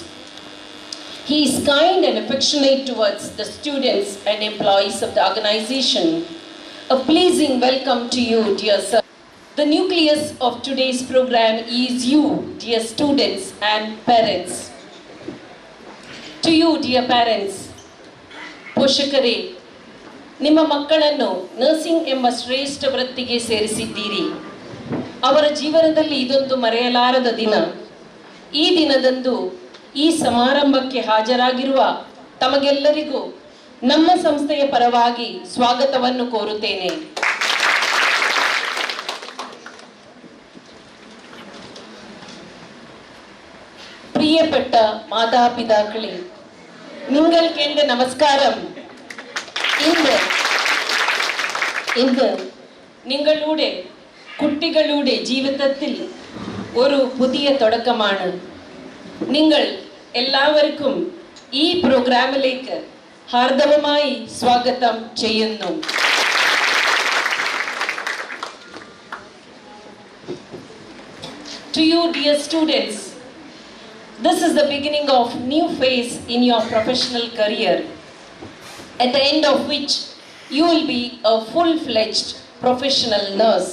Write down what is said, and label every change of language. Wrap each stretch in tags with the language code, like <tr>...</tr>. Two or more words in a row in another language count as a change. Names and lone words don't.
<en>He is kind and affectionate towards the students and employees of the organization. A pleasing welcome to you, dear sir. The nucleus of today's program is you, dear students and parents. To you, dear parents,</en> <kn>ಪೋಷಕರೇ, ನಿಮ್ಮ ಮಕ್ಕಳನ್ನು ನರ್ಸಿಂಗ್ ಎಂಬ ಶ್ರೇಷ್ಠ ವೃತ್ತಿಗೆ ಸೇರಿಸಿದ್ದೀರಿ. ಅವರ ಜೀವನದಲ್ಲಿ ಇದೊಂದು ಮರೆಯಲಾರದ ದಿನ. ಈ ದಿನದಂದು ಈ ಸಮಾರಂಭಕ್ಕೆ ಹಾಜರಾಗಿರುವ ತಮಗೆಲ್ಲರಿಗೂ ನಮ್ಮ ಸಂಸ್ಥೆಯ ಪರವಾಗಿ ಸ್ವಾಗತವನ್ನು ಕೋರುತ್ತೇನೆ.</kn> <ml>പ്രിയപ്പെട്ട മാതാപിതാക്കളെ, നിങ്ങൾക്ക് എൻ്റെ നമസ്കാരം. ഇന്ന് നിങ്ങളുടെ കുട്ടികളുടെ ജീവിതത്തിൽ ഒരു പുതിയ തുടക്കമാണ്. നിങ്ങൾ എല്ലാവർക്കും ഈ പ്രോഗ്രാമിലേക്ക് ഹാർദവമായി സ്വാഗതം ചെയ്യുന്നു.</ml> <en>To you, dear students, this is the beginning of new phase in your professional career, at the end of which you will be a full-fledged professional nurse.</en>